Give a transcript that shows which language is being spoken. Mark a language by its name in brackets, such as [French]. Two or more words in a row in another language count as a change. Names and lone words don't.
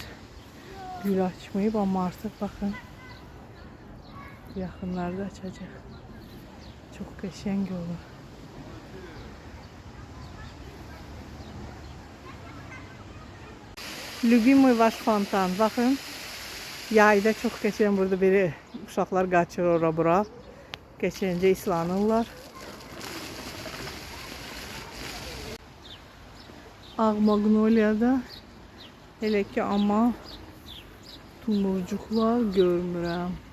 [Turkish] Gül açmayıp ama artık bakın. Yakınlarda açacak. [Azerbaijani] Çok qəşəng olur. [Russian] Любимый ваш [Azerbaijani] fontan. Bakın. Yayda çok qəşəng burada biri uşaqlar qaçır ora bura. Keçəncə islanırlar. Ağ magnoliyada elə ki amma tumurcuqlar görmürəm.